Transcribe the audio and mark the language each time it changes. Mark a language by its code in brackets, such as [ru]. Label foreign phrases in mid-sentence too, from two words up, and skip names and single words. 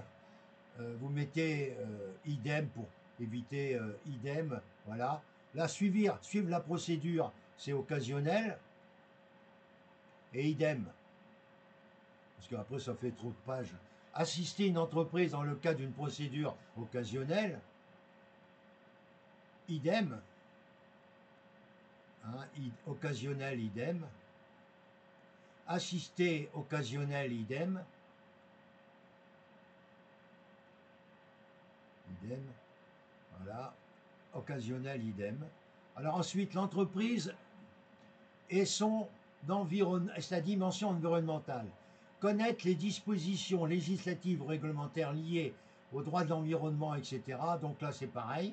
[fr] Vous mettez idem pour éviter idem, voilà. Là, suivre la procédure, c'est occasionnel. Et idem. Parce qu'après, ça fait trop de pages. Assister une entreprise dans le cadre d'une procédure occasionnelle, idem. Hein, occasionnel, idem. Assister occasionnel, idem. Idem. Voilà. Occasionnel, idem. Alors ensuite, l'entreprise et sa dimension environnementale. Connaître les dispositions législatives ou réglementaires liées au droit de l'environnement, etc. Donc là, c'est pareil.